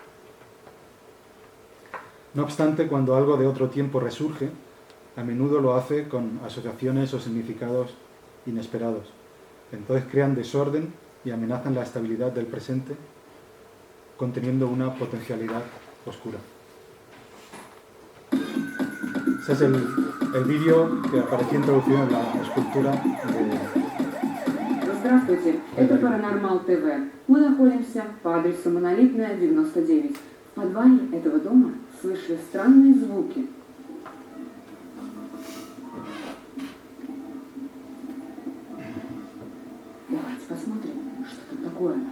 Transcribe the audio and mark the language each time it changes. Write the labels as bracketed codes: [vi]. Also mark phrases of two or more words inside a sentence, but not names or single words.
[es] No obstante, cuando algo de otro tiempo resurge, a menudo lo hace con asociaciones o significados inesperados. Entonces crean desorden y amenazan la estabilidad del presente, conteniendo una potencialidad oscura. Ese es el vídeo que apareció introducido en la escultura de... [ru] Здравствуйте, это Паранормал ТВ. Мы находимся по адресу Монолитная, 99. В подвале этого дома слышали странные звуки. Давайте посмотрим, что тут такое.